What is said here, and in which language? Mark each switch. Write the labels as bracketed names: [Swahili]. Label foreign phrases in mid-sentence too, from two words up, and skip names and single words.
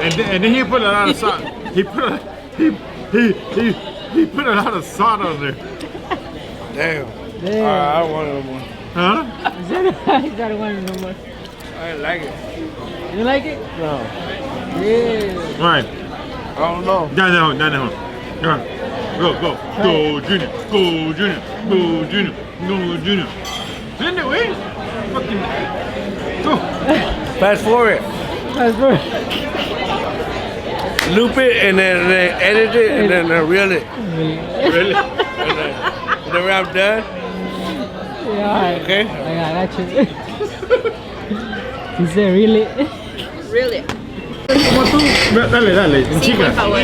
[English] And then he put a lot of salt. He put a lot of salt on there. Damn. Damn. I don't want it no more. Huh? He said I don't want it no more. I didn't like it. You like it? No. Yeah. Right. I don't know. Down. Come on. Go. Go, Junior. Go, Junior. Go, Junior. Go, Junior. Send it, wait. Fucking. Go. Fast forward. That's right. Loop it and then edit it and then reel it. Really? And then when I'm done. Yeah, alright. Okay. I got you. He said, really? Really? [Spanish] Como tú. Dale, en Sí, por chica. favor.